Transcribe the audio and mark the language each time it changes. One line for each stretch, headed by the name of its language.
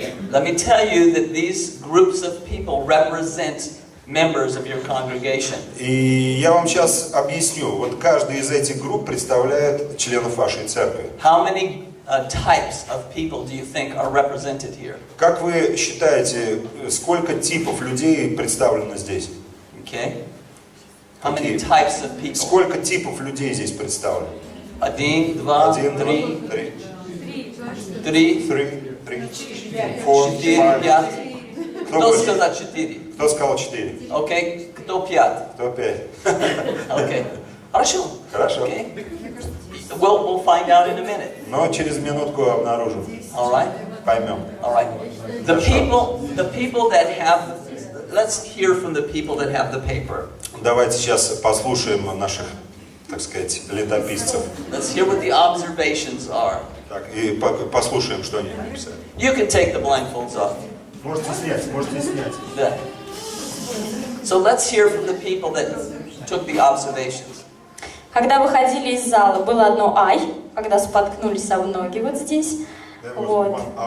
English: Let me tell you that these groups of people represent members of your congregation.
Russian: И я вам сейчас объясню. Вот каждый из этих групп представляет членов вашей церкви.
English: How many types of people do you think are represented here?
Russian: Как вы считаете, сколько типов людей представлено здесь?
English: Okay. How many
Russian: Какие?
English: types of people?
Russian: Сколько типов людей здесь представлено? Один, два, Один, два, три, три. три, Три.
English: Four,
Russian: четыре,
English: five.
Russian: пять. Кто Кто больше? сказал четыре? Кто сказал 4? Окей. Кто пять? Кто 5? Окей. Хорошо. Хорошо.
English: Okay. We'll find out in a minute.
Russian: Но через минутку обнаружим.
English: All right.
Russian: Поймем.
English: All right. The people that have, let's hear from the people that have the paper.
Russian: Давайте сейчас послушаем наших, так сказать, летописцев.
English: Let's hear what the observations are.
Russian: Так, и послушаем, что они написали.
English: You can take the blindfolds off.
Russian: Можете снять, можете снять.
English: Yeah. So let's hear from the people that took the observations.
Russian: Когда выходили из зала, было одно «ай», когда споткнулись об ноги вот здесь. Вот.